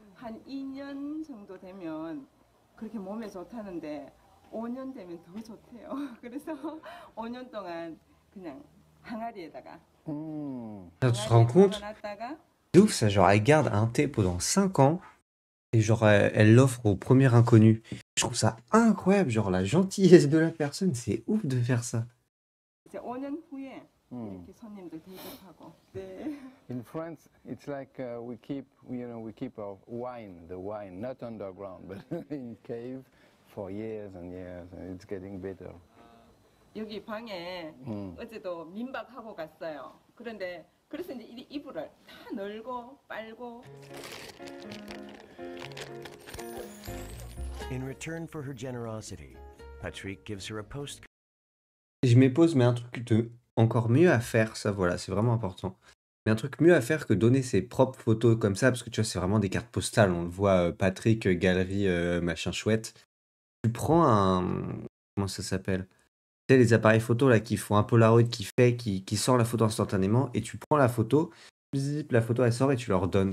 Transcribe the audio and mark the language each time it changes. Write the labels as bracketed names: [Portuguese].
[Korean] 한 2년 정도 되면 그렇게 몸에 좋다는데 5년 되면 더 좋대요. 그래서 5년 동안 그냥 항아리에다가 [French] Tu te rends compte? [Korean] 놨다가 [French] C'est ouf ça, genre elle garde un thé pendant 5 ans et genre elle l'offre au premier inconnu. Je trouve ça incroyable, genre la gentillesse de la personne, c'est ouf de faire ça. [Korean] 이제 5년 후에 이렇게 손님들 대접하고. 네. [English] In France, it's like we keep our wine, the wine, not underground, but in cave for years and years, and it's getting bitter. [Korean] 여기 방에 어제도 민박하고 갔어요. 그런데 그래서 이제 이불을 다 널고 빨고. [English] In return for her generosity, Patrick gives her a postcard. [French] Je m'épose, mais un truc encore mieux à faire, ça voilà, c'est vraiment important. Mais un truc mieux à faire que donner ses propres photos comme ça, parce que tu vois, c'est vraiment des cartes postales. On le voit, Patrick, galerie, machin chouette. Tu prends un. Comment ça s'appelle? Tu sais, les appareils photo là qui font un Polaroid qui sort la photo instantanément, et tu prends la photo, zip, la photo elle sort et tu leur donnes.